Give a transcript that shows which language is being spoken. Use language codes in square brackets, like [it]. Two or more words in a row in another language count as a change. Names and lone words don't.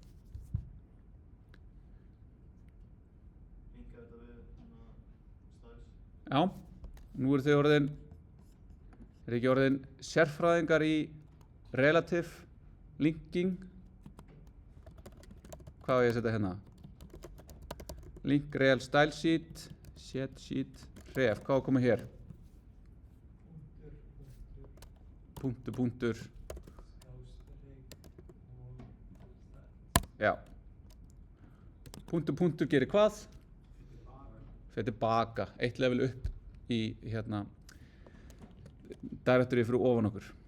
[is] Linka þetta við styles. Já, nú eru þið orðin, ekki orðin sérfræðingar í [en] relative linking. [is] Hvað á ég að setja hérna? [en] Link rel style sheet, set sheet, ref, [is] hvað á að koma hér? Punktur. Já. Punktur gerir hvað? Fyrir tilbaka, eitt level upp í hérna directory fyrir ofan okkur.